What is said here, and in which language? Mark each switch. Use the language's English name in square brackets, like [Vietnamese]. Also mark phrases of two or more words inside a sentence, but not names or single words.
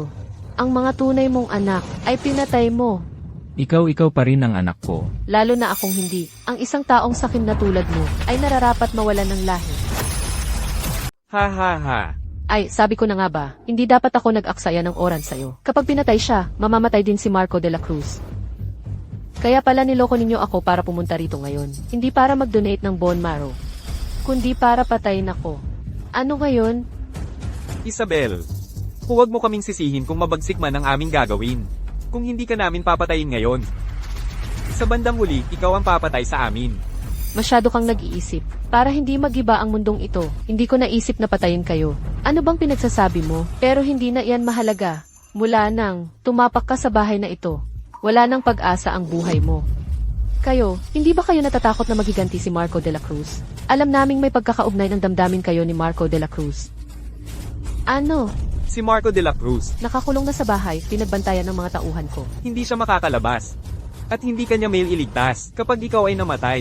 [Filipino] Ang mga tunay mong anak ay pinatay mo. Ikaw pa rin ang anak ko. Lalo na akong hindi. Ang isang taong sakim na tulad mo ay nararapat mawalan ng lahi. Ha ha ha. Ay, sabi ko na nga ba, hindi dapat ako nag-aksaya ng oran sa'yo. Kapag pinatay siya, mamamatay din si Marco de la Cruz. Kaya pala niloko ninyo ako para pumunta rito ngayon. Hindi para mag-donate ng bone marrow, kundi para patayin ako. Ano ngayon? Isabel, huwag mo kaming sisihin kung mabagsik man ang aming gagawin. Kung hindi ka namin papatayin ngayon. Sa bandang huli, ikaw ang papatay sa amin. Masyado kang nag-iisip. Para hindi magiba ang mundong ito, hindi ko naisip na patayin kayo. Ano bang pinagsasabi mo? Pero hindi na iyan mahalaga. Mula nang tumapak ka sa bahay na ito, wala nang pag-asa ang buhay mo. Kayo, hindi ba kayo natatakot na magiganti si Marco de la Cruz? Alam naming may pagkakaugnay ng damdamin kayo ni Marco de la Cruz. Ano? Si Marco de la Cruz, Nakakulong na sa bahay, pinagbantayan ng mga tauhan ko. hindi siya makakalabas. At hindi kanya mailigtas kapag ikaw ay namatay.